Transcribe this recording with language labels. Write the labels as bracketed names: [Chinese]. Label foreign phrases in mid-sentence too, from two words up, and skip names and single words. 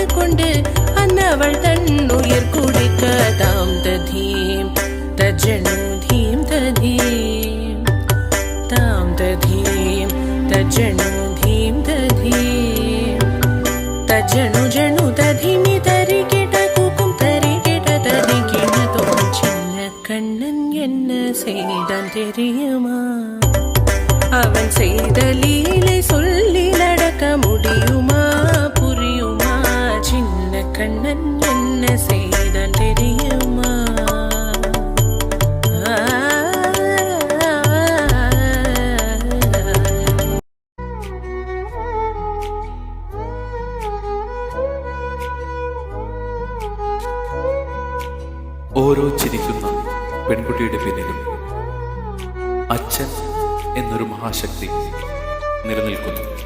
[Tamil] கொண்டு அன்னவள் தன்னுயிர் குடிக்க தாம் ததீம் தஜனு தீம் ததீம் தாம் ததீம் தஜனு தீம் ததீம் தஜனு ஜனு ததிமி தரிகிட குக்கும் தரிகிட தரிகிட தோம் சின்ன கண்ணன் என்ன செய்தான் தெரியுமா? அவன் செய்த லீலை சொல்லி நடக்க முடியுமா? புரியுமா? சின்ன கண்ணன் என்ன செய்தான் தெரியுமா? [Malayalam] ഓരോ ചിരിക്കുന്ന പെൺകുട്ടിയുടെ പിന്നിലും അച്ഛൻ എന്നൊരു മഹാശക്തി നിലനിൽക്കുന്നു.